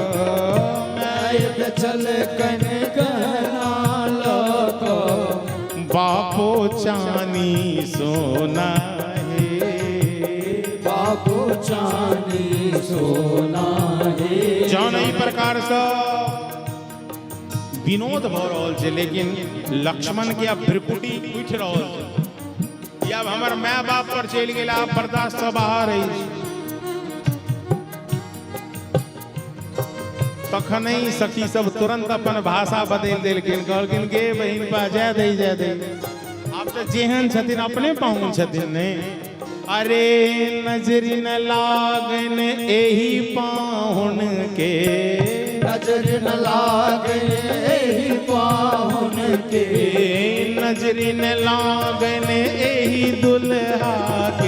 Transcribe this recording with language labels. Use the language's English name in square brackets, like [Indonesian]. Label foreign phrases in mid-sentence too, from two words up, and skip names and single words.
[Maithili] मैं चल कन गहना लोगो, बापो चानी सोना है, बापू चांदी सोना है। जान ई प्रकार से विनोद भ रहल छै, लेकिन लक्ष्मण के अब भ्रिकुटी उठि रहल छै। अब हमर माय बाप पर चलि गेला, बर्दाश्त से बाहर अछि। तखन ही सखी सब तुरंत अपन भाषा बदलि देलखिन, कहलखिन गे बहिन पा जाय दे जाय दे। आब तऽ जेहन छथिन अपने पाहुन छथिन ने। अरे नजरी न लागन एही पाहुन के, नजर न लागे एही पाहुन के, नजरी न लागन एही दुल्हा के,